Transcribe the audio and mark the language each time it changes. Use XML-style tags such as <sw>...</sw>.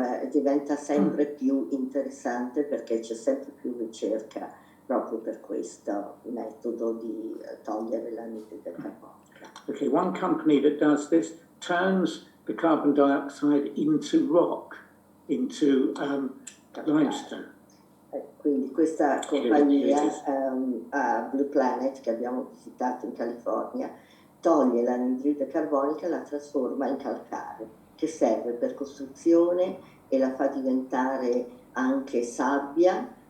<it>Diventa sempre più interessante perché c'è sempre più ricerca proprio per questo metodo di togliere l'anidride carbonica.</it> <en>Okay, one company that does this turns the carbon dioxide into rock, into limestone.</en> <it>Quindi questa compagnia Blue Planet, che abbiamo visitato in California, toglie l'anidride carbonica e la trasforma in calcare, che serve per costruzione e la fa diventare anche sabbia.</it>